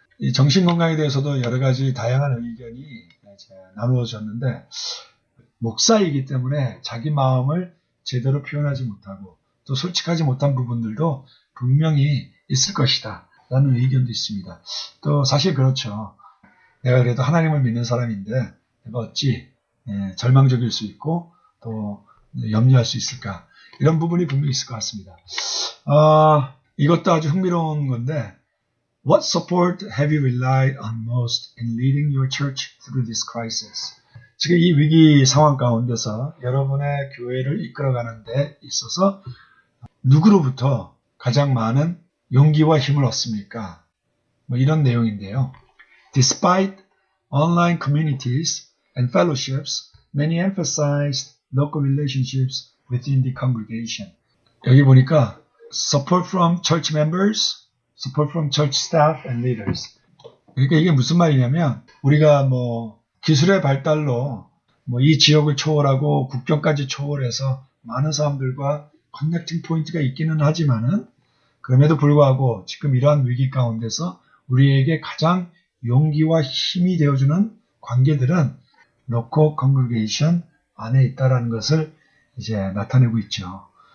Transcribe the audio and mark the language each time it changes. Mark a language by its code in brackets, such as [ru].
[ko] 이 정신건강에 대해서도 여러 가지 다양한 의견이 나누어졌는데 목사이기 때문에 자기 마음을 제대로 표현하지 못하고 또 솔직하지 못한 부분들도 분명히 있을 것이다 라는 의견도 있습니다. 또 사실 그렇죠. 내가 그래도 하나님을 믿는 사람인데 내가 어찌 절망적일 수 있고 또 염려할 수 있을까, 이런 부분이 분명히 있을 것 같습니다. 이것도 아주 흥미로운 건데, [en] What support have you relied on most in leading your church through this crisis? [ko] 지금 이 위기 상황 가운데서 여러분의 교회를 이끌어가는 데 있어서 누구로부터 가장 많은 용기와 힘을 얻습니까? 뭐 이런 내용인데요. [en] Despite online communities and fellowships, many emphasized local relationships within the congregation. [ko] 여기 보니까 [en] support from church members, support from church staff and leaders. [ko] 그러니까 이게 무슨 말이냐면 우리가 뭐 기술의 발달로 뭐 이 지역을 초월하고 국경까지 초월해서 많은 사람들과 커넥팅 포인트가 있기는 하지만은 그럼에도 불구하고 지금 이러한 위기 가운데서 우리에게 가장 용기와 힘이 되어주는 관계들은 local congregation 안에 있다라는 것을 이제 나타내고 있죠.